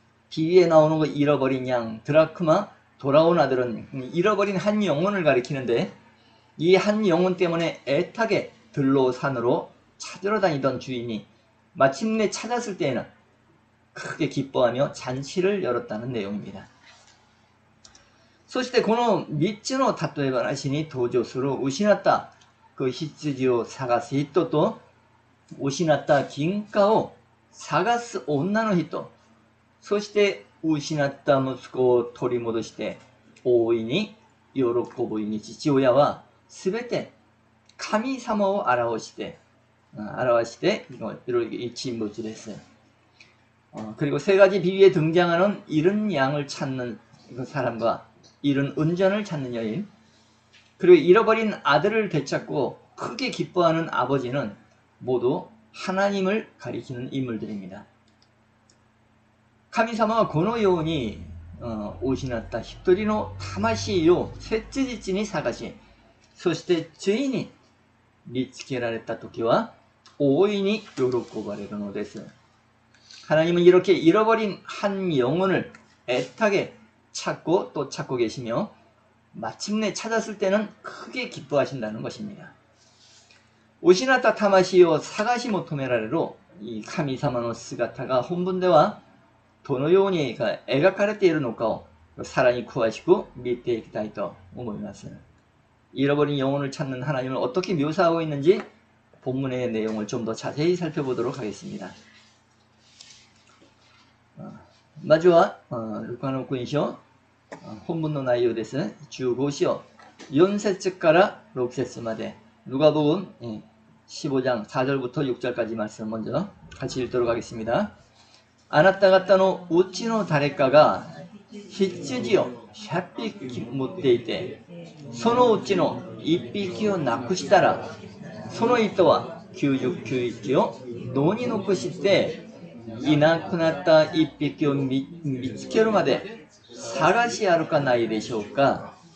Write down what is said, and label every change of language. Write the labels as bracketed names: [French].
[Korean] 비위에 나오는 거 잃어버린 양, 드라크마, 돌아온 아들은 잃어버린 한 영혼을 가리키는데 이 한 영혼 때문에 애타게 들로 산으로 찾으러 다니던 주인이 마침내 찾았을 때에는 크게 기뻐하며 잔치를 열었다는 내용입니다. [Japanese] そしてこの3つの例え話に登場する失った羊を探す人と失った金貨を探す女の人、そして失った息子を取り戻して大いに喜ぶ父親はすべて神様を表して [Korean] 이런 인물들 [Japanese] です. [Korean] 그리고 세 가지 비유에 등장하는 잃은 양을 찾는 그 사람과 잃은 은전을 찾는 여인, 그리고 잃어버린 아들을 되찾고 크게 기뻐하는 아버지는 모두 하나님을 가리키는 인물들입니다. [Japanese] 神様はこのように失った一人の魂を切実に探し、そしてついに見つけられたときは大いに喜ばれるのです. [Korean] 하나님은 이렇게 잃어버린 한 영혼을 애타게 찾고 또 찾고 계시며 마침내 찾았을 때는 크게 기뻐하신다는 것입니다. [Japanese] 失った魂を探し求められるい神様の姿が本文ではどのように描かれているのかをさらに詳しく見ていきたいと思います. [Korean] 잃어버린 영혼을 찾는 하나님을 어떻게 묘사하고 있는지 본문의 내용을 좀 더 자세히 살펴보도록 하겠습니다. [Japanese] まずはルカの福音書本文の内容です. 15章4節から 6節まで [Korean] 누가복음 15장 4절부터 6절까지 말씀 먼저 같이 읽도록 하겠습니다. [Japanese] あなた方のうちの誰かが羊を100匹持っていて、そのうちの1匹をなくしたら、その人は99匹を野に残して、いなくなった1匹を見つけるまで探し歩かないでしょうか。